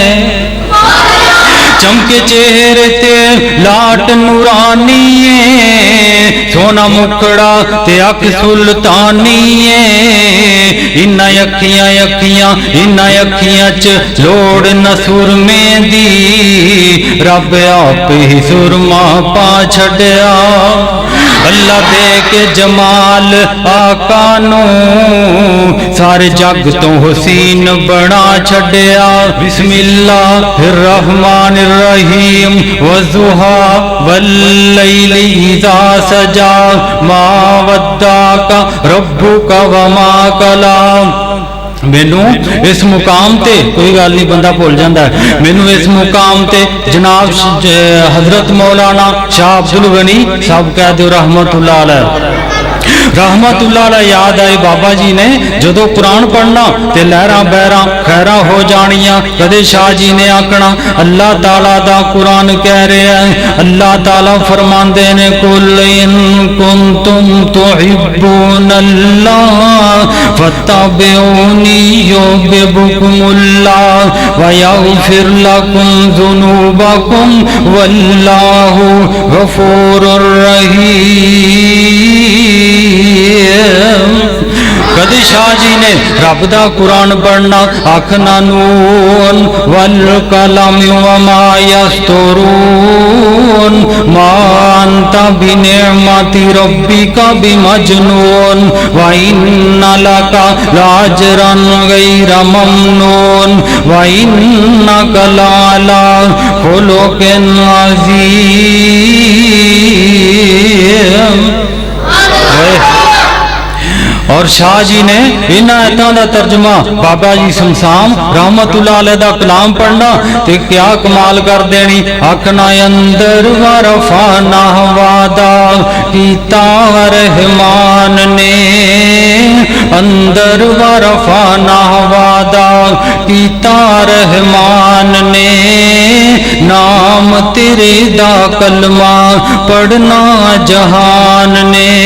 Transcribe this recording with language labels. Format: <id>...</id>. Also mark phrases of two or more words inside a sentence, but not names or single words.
<pa>چمکے چہرے تے لاٹ نورانی ہے، سونا مکھڑا تے اکھ سلطانی ہے، اینہاں اکھیاں چ لوڑ نہ سرمے دی، رب آپ ہی سرما پا چھڈیا، اللہ دے کے جمال آقا نوں سارے جگ توں حسین بنا چھڈیا.</pa> <ar>بسم الله الرحمن الرحيم والضحى والليل إذا سجى ما ودعك ربك وما قلى.</ar> <pa>مینوں اس مقام تے کوئی گل نہیں، بندہ بھل جاتا ہے. مینوں اس مقام تے جناب حضرت مولانا شاہ عبدالغنی صاحب کہہ دو</pa> <ar>رحمة الله عليه، رحمة الله عليه</ar> <pa>یاد آئے بابا جی نے جدوں قرآن پڑھنا تے لہراں بہراں خیراں ہو جانیاں. کدے شاہ جی نے آکھنا اللہ تعالیٰ دا قرآن کہہ رہا ہے، اللہ تعالیٰ فرماندے نے</pa> <ar>قل إن كنتم تحبون الله فاتبعوني يحببكم الله ويغفر لكم ذنوبكم والله غفور رحيم.</ar> <pa>کدی شاہ جی نے رب دا قرآن پڑھنا آکھنا</pa> <ar>ن والقلم وما يسطرون ما أنت بنعمة ربك بمجنون وإن لك لأجرا غير ممنون وإنك لعلى خلق عظيم.</ar> <pa>اور شاہ جی نے اینہاں آیتاں دا ترجمہ بابا جی صمصام</pa> <ar>رحمة الله عليه</ar> <pa>دا کلام پڑھنا تے کیا کمال کر دینی. آکھنا اندر ورفانا وعدہ کیتا رحمان نے، اندر ورفانا وعدہ کیتا رحمان نے، نام تیرے دا کلمہ پڑھنا جہان نے,</pa>